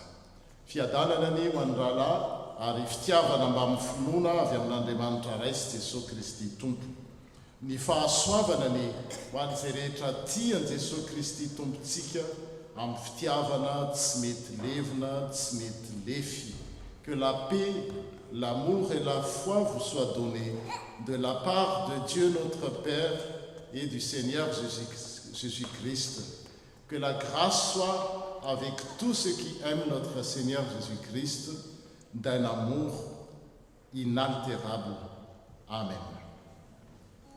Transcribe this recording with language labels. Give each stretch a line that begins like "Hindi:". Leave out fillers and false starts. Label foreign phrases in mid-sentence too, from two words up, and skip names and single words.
Malagasy: Fiadanana ny ho an'ny rahalahy ary fitiavana mba amin'ny finoana avy amin'Andriamanitra ray sy Jesosy Kristy Tompo. Ny fahasoavana ny ho an'izay rehetra tian Jesosy Kristy Tompontsika amin'ny fitiavana tsy mety levina, tsy mety lefy.
French: Que la paix, l'amour et la foi vous soient donnés de la part de Dieu notre Père et du Seigneur Jésus-Christ. Que la grâce soit avec tous ceux qui aiment notre Seigneur Jésus-Christ d'un amour inaltérable. Amen.